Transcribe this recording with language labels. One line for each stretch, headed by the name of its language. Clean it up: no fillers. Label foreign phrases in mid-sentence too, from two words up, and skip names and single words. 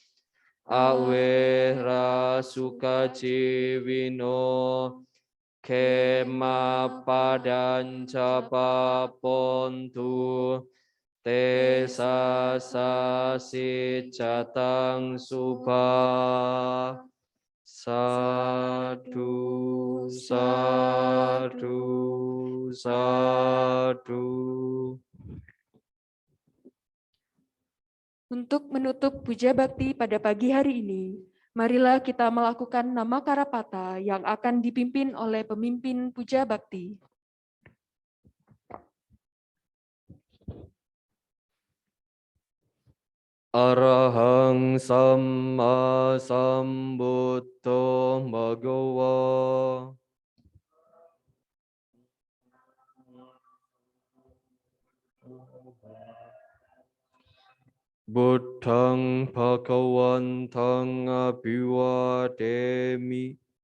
Pali: awera sukaciwino kema padanca papontu te sasasi catang subha sadu sadu sadu.
Indonesian: Untuk menutup puja bakti pada pagi hari ini, marilah kita melakukan nama Karapata yang akan dipimpin oleh pemimpin puja bakti.
Pali: Arahang Samma Sambuddho Bhagava. Buddhang Bhagavantang Abhivademi.